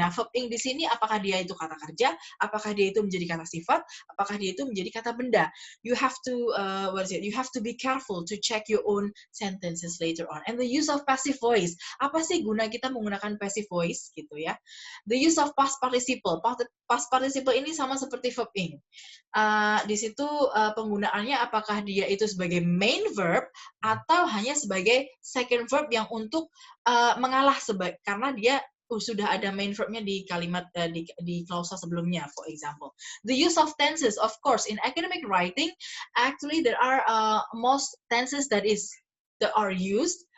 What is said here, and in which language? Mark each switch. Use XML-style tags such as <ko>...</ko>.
<id>Nah, verb ing di sini apakah dia itu kata kerja, apakah dia itu menjadi kata sifat, apakah dia itu menjadi kata benda.</id> <en>You have to You have to be careful to check your own sentences later on. And the use of passive voice.</en> <id>Apa sih guna kita menggunakan passive voice gitu ya?</id> <en>The use of past participle.</en> <id>Past participle ini sama seperti verb ing. Di situ penggunaannya apakah dia itu sebagai main verb atau hanya sebagai second verb yang untuk mengalah karena dia sudah ada main verbnya di kalimat di klausa sebelumnya,</id> <en>for example. The use of tenses, of course, in academic writing, actually there are most tenses that are used.</en>